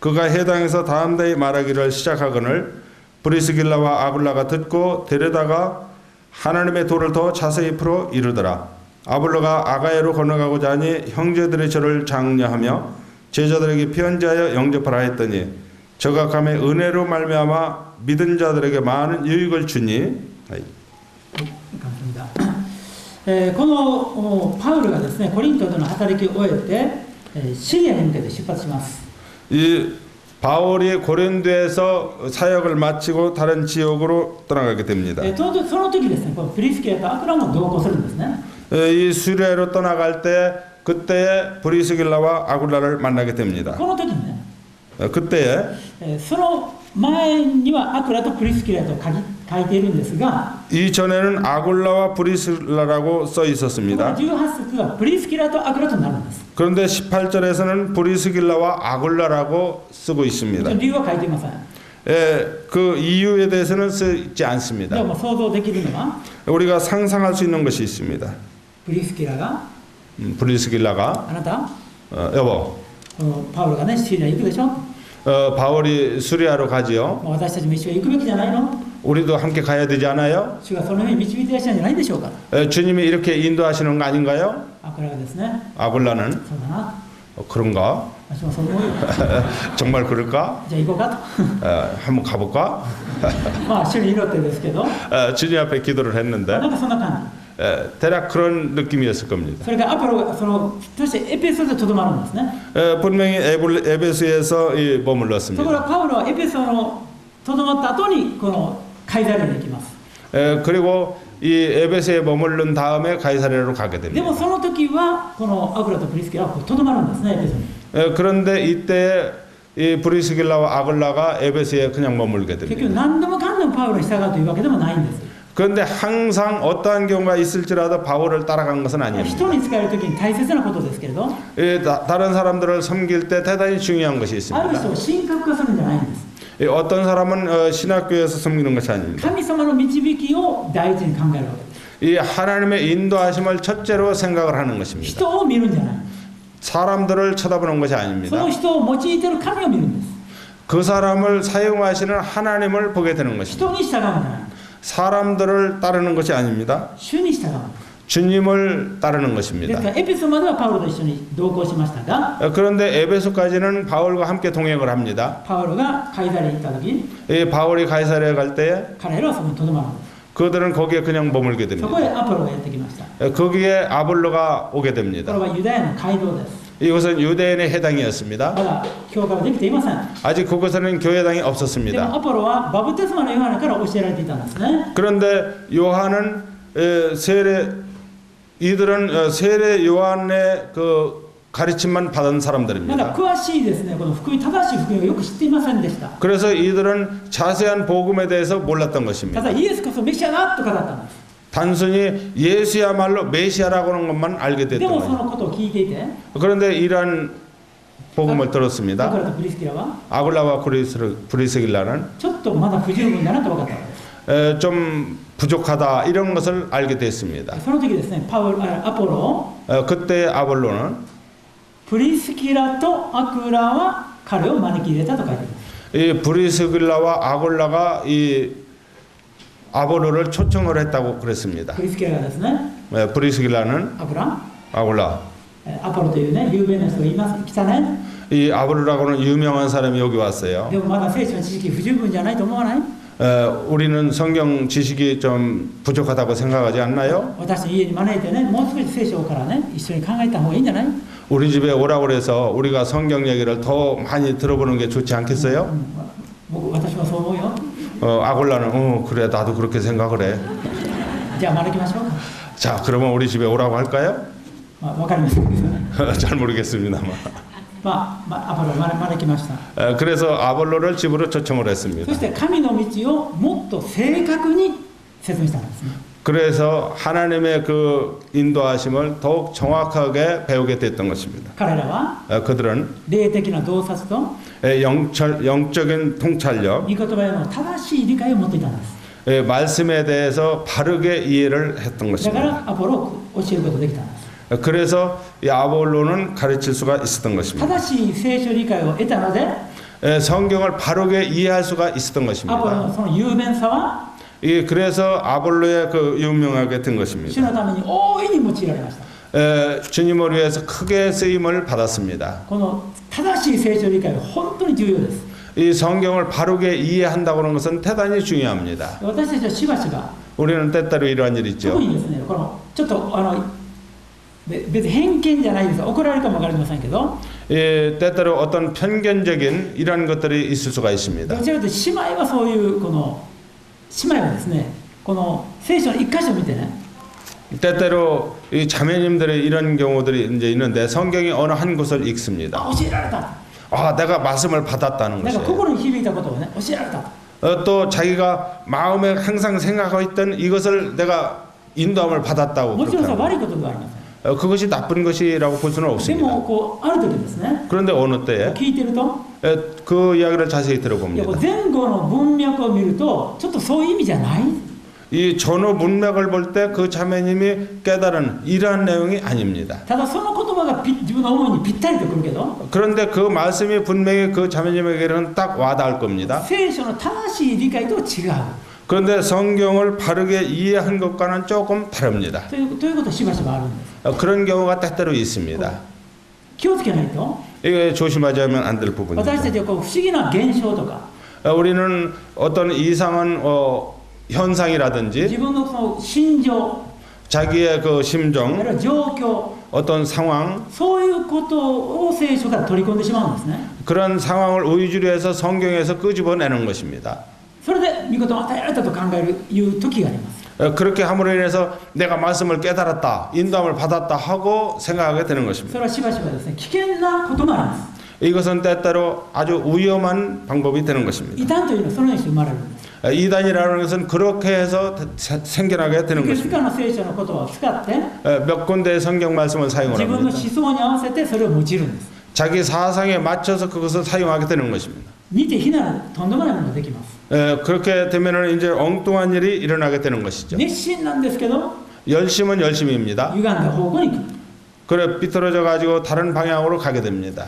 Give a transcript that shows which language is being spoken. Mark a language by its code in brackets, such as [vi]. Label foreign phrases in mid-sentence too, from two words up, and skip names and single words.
[ko] 그가 해당에서 다음대에 말하기를 시작하거늘 브리스길라와 아굴라가 듣고 데려다가 하나님의 도를 더 자세히 풀어 이르더라. 아볼로가 아가야로 건너가고자 하니 형제들이 저를 장려하며 제자들에게 편지하여 영접하라 했더니 저가 감에 은혜로 말미암아 믿은 자들에게 많은 유익을 주니. [ja] このパウルがですね、コリントでの働きを終えて、シリアに向けて出発します。 [ko] 이 바울이 고린도에서 사역을 마치고 다른 지역으로 떠나가게 됩니다. [ja] その時ですね、このプリスキラとアクラも同行するんですね。 [ko] 이 수레로 떠나갈 때 그때에 브리스길라와 아굴라를 만나게 됩니다. [ja] この時にね、 [ko] 그때에 [ja] その前にはアクラとプリスキラと書いているんですが、 [ko] 이전에는 아굴라와 브리스길라라고 써 있었습니다. [ja] 18節はプリスキラとアクラとなるんです。 [ko] 그런데 18절에서는 브리스길라와 아굴라라고 쓰고 있습니다. [ja] 理由は書いていません。 [ko] 그 이유에 대해서는 쓰지 않습니다. [ja] でも想像できるのは [ko] 우리가 상상할 수 있는 것이 있습니다. [ja] プリスキラが [ko] 브리스길라가 [ja] あなた [ko] 여보 [ja] このパウロがねシリアに行くでしょ、 [ko] 바울이 수리아로 가지요. [ja] 私たちも一緒に行くべきじゃないの、 [ko] 우리도 함께 가야 되지 않아요? [ja] 主がそのように導いていらっしゃるんじゃないでしょうか。 [ko] 주님이 이렇게 인도하시는 거 아닌가요? [ja] アクラがですね、 [ko] 아굴라는 [ja] そうだな、 [ko] 그런가? [ja] 私もそう思うよ、 [ko] 정말 그럴까? [ja] じゃあ行こうか [ko] 한번 가볼까? [ja] とまあ主に祈ってですけど、 [ko] 주님 앞에 기도를 [ja] な [ko] 했는데 [ja] んかそんな感 [ko] 대략 그런 느낌이었을 [ja] じ。 [ko] 겁니다. [ja] それからアポロがそしてエペソでとどまるんですね。 [ko] 분명히 에베소에서 [ja] ところ [ko] 머물렀습니다. [ja] がパウロはエペソのとどまった後にこのカイザリアに行きます。 [ko] 그리고 이 에베소에 머무른 다음에 가이사랴로 가게 [ja] で [ko] 됩니다. [ja] もその時はこのアクラとプリスキラはとどまるんですね、エペソに。 [ko] 그런데 이때 이 브리스길라와 아글라가 에베소에 그냥 머물게 [ja] 結局 [ko] 됩니다. [ja] 何でもかんでもパウロに従うというわけでもないんです。 [ko] 그런데 항상 어떠한 경우가 있을지라도 바울을 따라간 것은 아닙니다. [ja] 人に使える時に大切なことですけれど、 [ko] 다른 사람들을 섬길 때 대단히 중요한 것이 [ja] ある [ko] 있습니다. [ja] 人を神格化するんじゃないんです。 [ko] 어떤 사람은 신학교에서 섬기는 것이 아닙니다. [ja] 神様の導きを第一に考えるわけです。 [ko] 이 하나님의 인도하심을 첫째로 생각을 하는 것입니다. [ja] 人を見るんじゃない。 [ko] 사람들을 쳐다보는 것이 [ja] そ [ko] 아닙니다. [ja] の人を用いている神を見るんです。 [ko] 그 사람을 사용하시는 하나님을 보게 되는 것입니다. [ja] 人に従うんじゃない。 [ko] 사람들을 따르는 것이 아닙니다. [ja] 主に従う。 [ko] 주님을 따르는 [ja] です [ko] 것입니다. [ja] からエペソまではパウロと一緒に同行しましたが、 [ko] 그런데 에베소까지는 바울과 함께 동행을 합니다. [ja] パウロがカイザリに行った時、 [ko] 이 바울이 가이사랴에 갈 때에 [ja] 彼らはそこにとどまるんです。 [ko] 그들은 거기에 그냥 머물게 [ja] そ [ko] 됩니다. [ja] こへアポロがやってきました。 [ko] 거기에 아볼로가 오게 [ja] これ [ko] 됩니다. [ja] はユダヤの街道です。 [ko] 이것은 유대인의 해당이었습니다. [ja] まだ教会はできていません。 [ko] 아직 그곳에는 교회당이 [ja] でも [ko] 없었습니다. [ja] アポロはバプテスマのヨハネから教えられていたんですね。 [ko] 그런데 요한은 이들은 세례 요한의 그 가르침만 받은 [ja] まだ [ko] 사람들입니다. [ja] 詳しいですね、この福音、正しい福音をよく知っていませんでした。 [ko] 그래서 이들은 자세한 복음에 대해서 몰랐던 [ja] た [ko] 것입니다. [ja] だイエスこそメシアだと語ったんです。 [ko] 단순히 예수야말로 메시아라고 하는 것만 알게 [ja] で [ko] 됐던 [ja] もそ [ko] 거예요. [ja] のことを聞いていて、 [ko] 그런데 이러한 복음을 [ja] アク [ko] 들었습니다. [ja] ラとプリスキラは [ko] 아굴라와 브리스길라는 [ja] ちょっとまだ不十分だなと分かったわけです。 [ko] 좀 부족하다 이런 것을 알게 됐습니다. [ja] その時ですね、アポロ、 [ko] 그때 아볼로는 [ja] プリスキラとアクラは彼を招き入れたと書いてあります。 [ko] 이 브리스길라와 아굴라가 이 아볼로를 초청을 했다고 그랬습니다. [ja] プリスキラがですね、 [ko] 브리스길라는 [ja] アクラ、 [ko] 아굴라, [ja] アポロというね、有名な人がいます、来たね。 [ko] 이 아볼로라고는 유명한 사람이 여기 왔어요. [ja] でもまだ聖書の知識不十分じゃないと思わない？ [ko] 우리는 성경 지식이 좀 부족하다고 생각하지 않나요? [ja] 私の家に招いてね、もう少し聖書からね、一緒に考えた方がいいんじゃない？ [ko] 우리 집에 오라고 그래서 우리가 성경 얘기를 더 많이 들어보는 게 좋지 않겠어요? [ja] 私もそう思うよ。 [ko] 아골라는 그래 나도 그렇게 생각을 해. [ja] じゃあ招きましょうか。 [ko] 자 그러면 우리 집에 오라고 할까요? [ja] まあ、わかりませんけどね。 [ko] 잘 모르겠습니다만. [ja] アポロを招きました。 [ko] 그래서 아볼로를 집으로 초청을 [ja] そ [ko] 했습니다. [ja] して神の道をもっと正確に説明したんですね。 [ko] 그래서 하나님의 그 인도하심을 더욱 정확하게 배우게 됐던 것입니다. [ja] 彼らは [ko] 그들은 [ja] 霊的な洞察と [ko] 영적인 통찰력, [ja] 御言葉への正しい理解を持っていたんです。 [ko] 말씀에 대해서 바르게 이해를 했던 [ja] だか [ko] 것입니다. [ja] らアポロを教えることができたんです。 [ko] 그래서 이 아볼로는 가르칠 수가 있었던 것입니다. [ja] 正しい聖書理解を得たので [ko] 성경을 바르게 이해할 수가 있었던 [ja] アポロ [ko] 것입니다. [ja] のその雄弁さは [ko] 그래서 아볼로의 그 유명하게 된 [ja] 主 [ko] 것입니다. [ja] のために大いに用いられました。 [ko] 주님을 위해서 크게 쓰임을 받았습니다. [ja] この正しい聖書理解は本当に重要です。 [ko] 이 성경을 바르게 이해한다고 하는 것은 대단히 중요합니다. [ja] 私たちはしばしば [ko] 우리는 때때로 이러한 일이 [ja] 特 [ko] 있죠. [ja] にですね、このちょっと別に偏見じゃないです。怒られるかもわかりませんけど、 [ko] 때때로 어떤 편견적인 이러한 것들이 있을 수가 [ja] ど [ko] 있습니다. [ja] ちらかというと姉妹はそういうこの姉妹はですね、この聖書の一箇所を見てね、 [ko] 때때로 이 자매님들의 이런 경우들이 이제 있는데 성경이 어느 한 곳을 읽습니다. [ja] 教えられた。 [ko] 아, 내가 말씀을 받았다는 [ja] なんか [ko] 것이에요. [ja] 心に響いたことをね、教えられた。 [ko] 또 자기가 마음에 항상 생각하고 있던 이것을 내가 인도함을 받았다고 [ja] もち [ko] 그렇게 [ja] ろんそれは [ko] 합니다. [ja] 悪いことではありません。 [ko] 그것이 나쁜 것이라고 볼 수는 [ja] で [ko] 없습니다. [ja] もこうある時ですね、 [ko] 그런데 어느 때에 [ja] 聞いてると、 [ko] 그 이야기를 자세히 [ja] いやこ [ko] 들어봅니다. [ja] う前後の文脈を見るとちょっとそういう意味じゃない。 [ko] 이 전후 문맥을 볼 때 그 자매님이 깨달은 이러한 내용이 아닙니다. [ja] ただその言葉が自分の思いにぴったりとくるけど、 [ko] 그런데 그 말씀이 분명히 그 자매님에게는 딱 와닿을 겁니다. [ja] 聖書の正しい理解とは違う。 [ko] 그런데 성경을 바르게 이해한 것과는 조금 다릅니다. [ja] ということはしばしばあるんです。 [ko] 그런 경우가 때때로 있습니다. [ja] 気をつけないと、 [ko] 이게 조심하지 않으면 안 될 [ja] 私た [ko] 부분입니다. [ja] ちはこう不思議な現象とか、 [ko] 우리는 어떤 이상한 현상이라든지 [ja] 自分のその心情、 [ko] 자기의 그 [ja] あるい [ko] 심정, [ja] は状況、 [ko] 어떤 상황, [ja] そういうことを聖書から取り込んでしまうんですね。 [ko] 그런 상황을 의지로 해서 성경에서 끄집어내는 것입니다. [ja] それで御言葉を与えられたと考えるいう時があります。 [ko] 그렇게 함으로 인해서 내가 말씀을 깨달았다, 인도함을 받았다 하고 생각하게 되는 [ja] そ [ko] 것입니다. [ja] れはしばしばですね、危険なこともあります。 [ko] 이것은 때때로 아주 위험한 방법이 되는 것입니다. [ja] 異端というのはそのようにして生まれるんです。 [ko] 이단이라는 것은 그렇게 해서 생겨나게 되는 [ja] いくつ [ko] 것입니다. [ja] かの聖書の言葉を使って [ko] 몇 군데의 성경 말씀을 [ja] 自 [ko] 사용을 [ja] 分の [ko] 합니다. [ja] 思想に合わせてそれを用いるんです。 [ko] 자기 사상에 맞춰서 그것을 사용하게 되는 것입니다. [ja] 見て非なるとんでもないものができます。 [ko] 그렇게 되면은 이제 엉뚱한 일이 일어나게 되는 것이죠. [ja] 熱心なんですけど [ko] 열심은 열심입니다. [ja] 歪んだ方向に行く。 [ko] 그래 삐뚤어져 가지고 다른 방향으로 가게 됩니다.